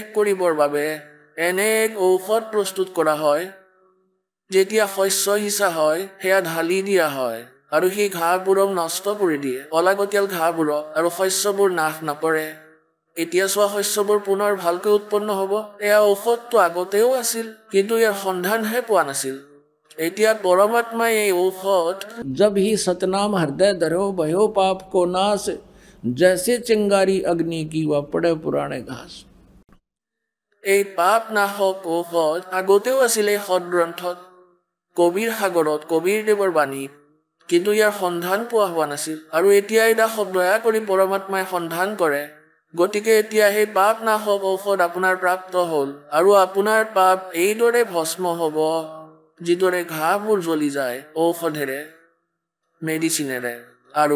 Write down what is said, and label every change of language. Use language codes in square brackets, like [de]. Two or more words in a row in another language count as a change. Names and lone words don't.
[as] কৰিবৰ বাবে এনে এক ঔষধ প্ৰস্তুত কৰা হয় যেতিয়া শস্য সিঁচা হয় সেয়া ঢালি দিয়া হয় আৰু সেই ঘাঁহবোৰক নষ্ট কৰি দিয়ে অলাগতিয়াল ঘাঁহবোৰক আৰু শস্যবোৰ নাশ নকৰে এতিয়া চোৱা শস্যবোৰ পুনৰ ভালকৈ উৎপন্ন হ'ব এয়া ঔষধটো আগতেও আছিল কিন্তু ইয়াৰ সন্ধানহে পোৱা নাছিল এতিয়া পৰমাত্মাই এই ঔষধ [hi] जब ही सतनाम हृदय धरो भयो पाप को नाश जैसे चिंगारी अग्नि की व पड़े पुराने घास [as] এই পাপ নাশক ঔষধ আগতেও আছিল এই সদগ্ৰন্থত কবিৰ সাগৰত কবিৰ দেৱৰ বাণীত কিন্তু ইয়াৰ সন্ধান পোৱা হোৱা নাছিল আৰু এতিয়া এটা দয়া কৰি পৰমাত্মাই সন্ধান কৰে গতিকে এতিয়া সেই পাপ নাশক ঔষধ আপোনাৰ প্ৰাপ্ত হ'ল আৰু আপোনাৰ পাপ এইদৰে ভস্ম হ'ব যিদৰে ঘাঁহবোৰ জ্বলি যায় ঔষধেৰে মেডিচিনেৰে আৰু